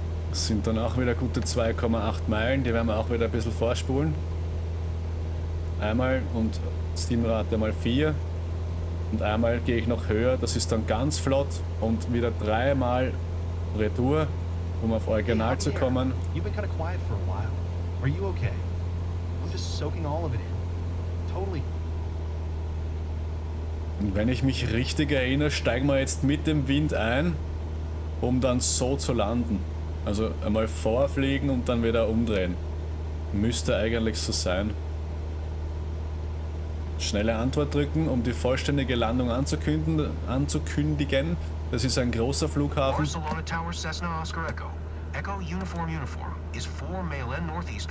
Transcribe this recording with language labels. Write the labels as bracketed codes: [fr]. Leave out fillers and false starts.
[de] Das sind dann auch wieder gute 2,8 Meilen. Die werden wir auch wieder ein bisschen vorspulen. Einmal und Simrate mal 4. Und einmal gehe ich noch höher, das ist dann ganz flott und wieder 3-mal Retour, um auf Original zu kommen. [en] You've been kind of quiet for a while. Are you okay? I'm just soaking all of it in. Totally. [de] Und wenn ich mich richtig erinnere, steigen wir jetzt mit dem Wind ein, um dann so zu landen. Also einmal vorfliegen und dann wieder umdrehen. Müsste eigentlich so sein. Schnelle Antwort drücken, um die vollständige Landung anzukündigen. Das ist ein großer Flughafen. [en] Barcelona Tower, Cessna Oscar Echo. Echo Uniform is 4 Mail N Northeast